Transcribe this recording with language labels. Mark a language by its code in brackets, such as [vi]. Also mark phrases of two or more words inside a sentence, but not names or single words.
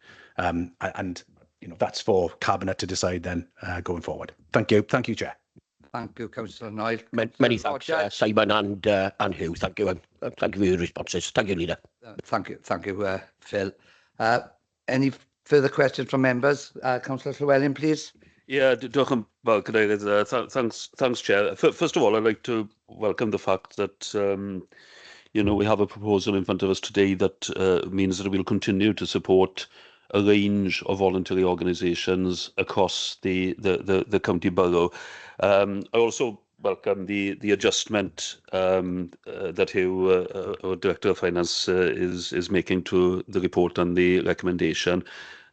[en] And that's for Cabinet to decide then going forward. Thank you, Chair. Thank you, Councillor Noyle. Many thanks, Simon and Hugh. Thank you, and thank you for your responses. Thank you, Leader. Thank you, Phil. Any further questions from members? Councillor Llewellyn, please. Yeah, [cy] diolch yn fawr, Cadeirydd. [en] Thanks, Chair. First of all, I'd like to welcome the fact that we have a proposal in front of us today that means that we'll continue to support a range of voluntary organisations across the county borough. I also welcome the adjustment that Hugh, our Director of Finance, is making to the report and the recommendation.